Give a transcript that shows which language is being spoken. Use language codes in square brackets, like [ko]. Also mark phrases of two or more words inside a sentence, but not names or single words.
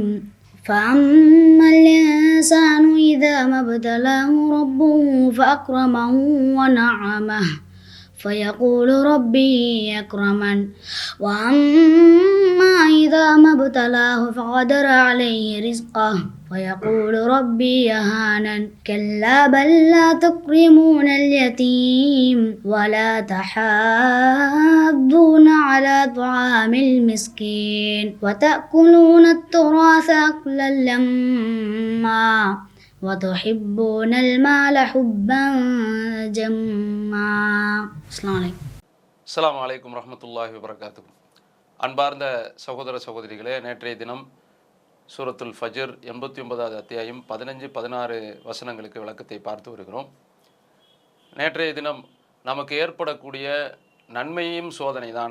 [ar] فأما الإنسان إذا ما ابتلاه ربه فأكرمه ونعمه فيقول ربي أكرمن وأما إذا ما ابتلاه فقدر عليه رزقه فيقول ربي يهانن كلا بل لا تكرمون اليتيم ولا تحاضون على طعام المسكين وتأكلون التراث أكلا لما وتحبون المال حبا جما. السلام عليكم ورحمة الله وبركاته. [ta] அன்பார்ந்த சகோதர சகோதரிகளே, நேற்றைய தினம் சூரத்துல் ஃபஜ்ர் 89வது அத்தியாயம் 15-16 வசனங்களுக்கு விளக்கத்தை பார்த்து வருகிறோம். நேற்றைய தினம் நமக்கு ஏற்படக்கூடிய நன்மையும் சோதனை தான்.